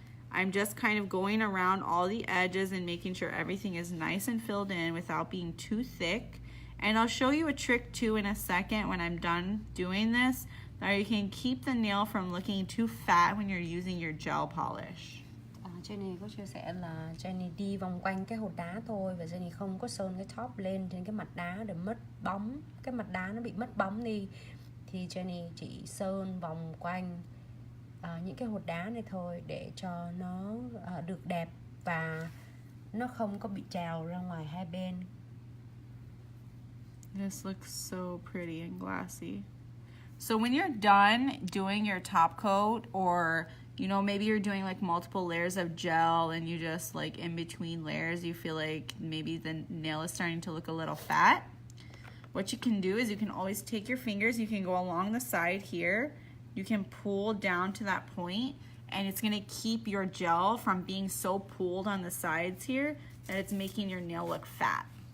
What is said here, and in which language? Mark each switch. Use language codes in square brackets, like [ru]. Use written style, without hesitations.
[en] I'm just kind of going around all the edges and making sure everything is nice and filled in without being too thick. And I'll show you a trick too in a second when I'm done doing this, that you can keep the nail from looking too fat when you're using your gel polish. [vi] Jenny có chia sẻ là Jenny đi vòng quanh cái hột đá thôi và Jenny không có sơn cái top lên trên cái mặt đá để mất bóng, cái mặt đá nó bị mất bóng đi, thì Jenny chỉ sơn vòng quanh những cái hột đá này thôi để cho nó được đẹp và nó không có bị trào ra ngoài hai bên. [en] This looks so pretty and glassy. So when you're done doing your top coat, or you know, maybe you're doing like multiple layers of gel and you just like in between layers you feel like maybe the nail is starting to look a little fat, what you can do is you can always take your fingers, you can go along the side here, you can pull down to that point, and it's going to keep your gel from being so pulled on the sides here that it's making your nail look fat.